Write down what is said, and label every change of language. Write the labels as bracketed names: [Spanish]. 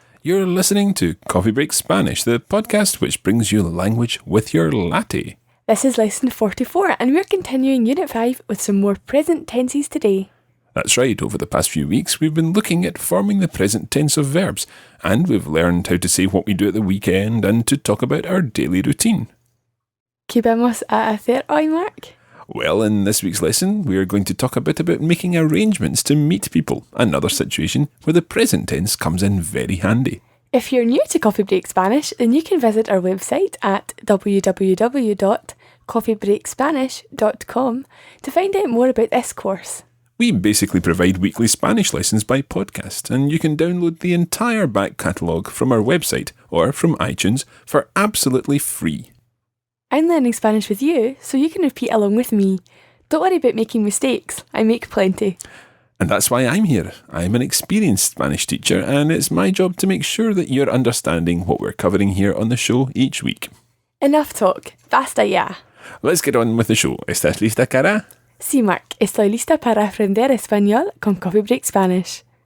[English] You're listening to Coffee Break Spanish, the podcast which brings you language with your latte. This is lesson 44 and we're continuing Unit 5 with some more present tenses today. That's right, over the past few weeks we've been looking at forming the present tense of verbs, and we've learned how to say what we do at the weekend and to talk about our daily routine. [Spanish] ¿Qué vamos a hacer hoy, Mark? [English] Well, in this week's lesson, we are going to talk a bit about making arrangements to meet people, another situation where the present tense comes in very handy. If you're new to Coffee Break Spanish, then you can visit our website at www.coffeebreakspanish.com to find out more about this course. We basically provide weekly Spanish lessons by podcast, and you can download the entire back catalogue from our website or from iTunes for absolutely free. I'm learning Spanish with you, so you can repeat along with me. Don't worry about making mistakes. I make plenty. And that's why I'm here. I'm an experienced Spanish teacher, and it's my job to make sure that you're understanding what we're covering here on the show each week. Enough talk. [Spanish] Basta ya. [English] Let's get on with the show. [Spanish] ¿Estás lista, Cara? Sí, Mark. Estoy lista para aprender español con Coffee Break Spanish.